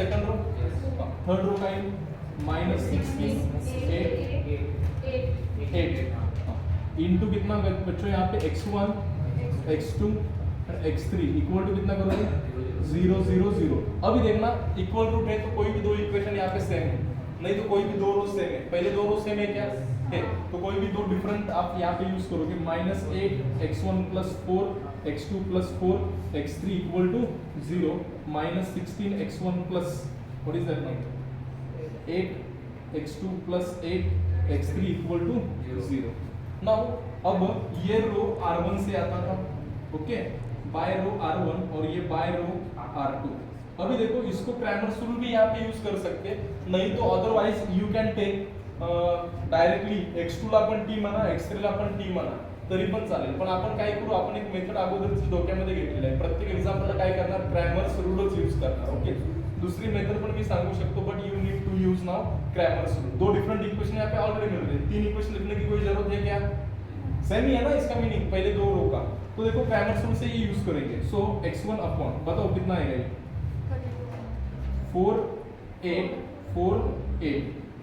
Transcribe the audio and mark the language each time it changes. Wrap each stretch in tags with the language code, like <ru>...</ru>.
<hi>Second row, third row का -16 8 into कितना बच्चों यहाँ पे x1 x2 x3 equal to कितना करोगे, 0 0 0. अभी देखना इक्वल रूट है तो कोई भी 2 इक्वेशन यहाँ पे सेम है, नहीं तो कोई भी 2 रो सेम है. पहले 2 रो सेम है क्या है, तो कोई भी 2 डिफरेंट आप यहाँ पे यूज करोगे. -8 x1 + 4 x2 + 4 x3 equal to 0. -16 x1 plus</hi> <en>what is that number,</en> <hi>8 x2 + 8 x3 equal to 0. Now अब ये रो R1 से आता था, ओके, बाय रो R1 और ये बाय रो R2. अभी देखो इसको क्रैमर्स रूल भी यहाँ पे यूज कर सकते, नहीं तो</hi> <en>otherwise you can take directly</en> <mr>x2 ला पण t म्हणा, x3 ला पण t म्हणा, तरी पण चालेल. पण आपण काय करू, आपण एक मेथड अगोदरच डोक्यामध्ये घेतलेली आहे. प्रत्येक एक्झाम्पलला काय करणार, क्रॅमर्स रूलच यूज करणार. ओके, दूसरी मेथड पण मी सांगू शकतो,</mr> <en>But you need to use now Cramer's rule.</en> <hi>2 different equation यहाँ पे ऑलरेडी मिल रहे हैं. 3 इक्वेशन लिखने की कोई जरूरत है क्या, सेम ही है ना इसका मीनिंग, पहले 2 रो का. तो देखो क्रैमर्स रूल से ये यूज करेंगे. सो x1 अपॉन, बताओ कितना आएगा ये, 4 8 4 8</hi>